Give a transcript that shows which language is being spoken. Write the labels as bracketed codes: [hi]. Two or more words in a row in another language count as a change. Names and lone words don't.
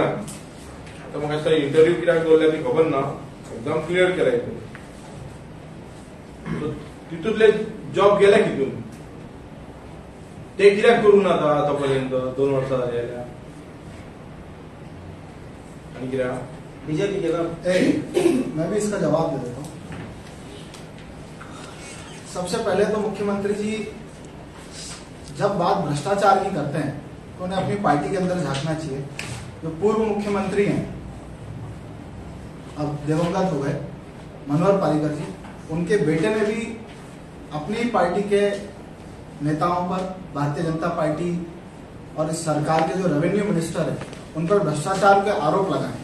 [kok] आतां म्हाका दिसता इंटरव्यू कित्याक दवरल्या ती खबर ना, [en] exam clear [kok] केल्या. तितूंतले जॉब गेले कितून ते कित्याक करूं ना आतापर्यंत 2 वर्सां जाली जाल्यार आनी कित्याक [hi] बीजेपी के मैं भी इसका जवाब दे देता हूँ। सबसे पहले तो मुख्यमंत्री जी जब बात भ्रष्टाचार की करते हैं तो उन्हें अपनी पार्टी के अंदर झांकना चाहिए। जो पूर्व मुख्यमंत्री हैं, अब दिवंगत हो गए मनोहर पारिकर जी, उनके बेटे ने भी अपनी पार्टी के नेताओं पर, भारतीय जनता पार्टी और इस सरकार के जो [en] revenue minister [hi] है उन पर भ्रष्टाचार के आरोप लगाए।